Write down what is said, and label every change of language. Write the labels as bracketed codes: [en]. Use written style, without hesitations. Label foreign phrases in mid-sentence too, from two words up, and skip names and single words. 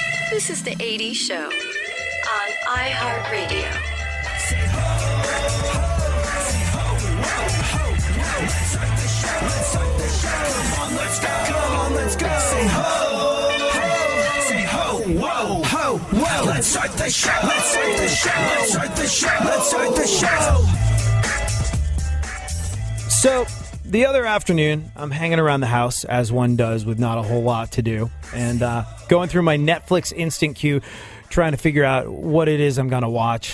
[en] This is the 80s Show on iHeartRadio. Say ho, ho, say ho, ho, ho, ho. Let's start the show. Come on, let's go. Come on, let's go. Say ho, ho, say ho, whoa, ho, whoa. Let's start the show. Let's start the show. Let's start the show. Let's start the show. So, the other afternoon, I'm hanging around the house, as one does with not a whole lot to do, and going through my Netflix instant queue, trying to figure out what it is I'm going to watch.